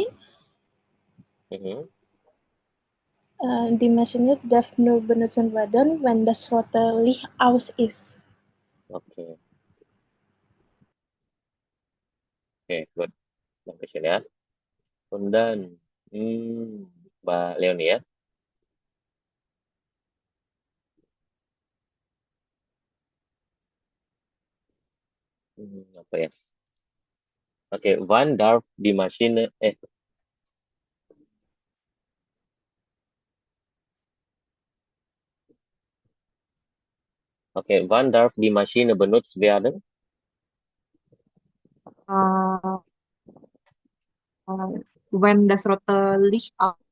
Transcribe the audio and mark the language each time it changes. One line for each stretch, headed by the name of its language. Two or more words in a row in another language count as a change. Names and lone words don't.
German: Mhm. die Maschine darf nur benutzt werden, wenn das rote Licht aus ist.
Indonesian: Oke, oke,
German: gut.
Indonesian: Dankeschön ya.
German: Und dann
Indonesian: Mbak Leonie ya. Apa ya? Oke,
German: wann darf die Maschine Okay, wann darf die Maschine benutzt werden? uh, when das rote Licht aus,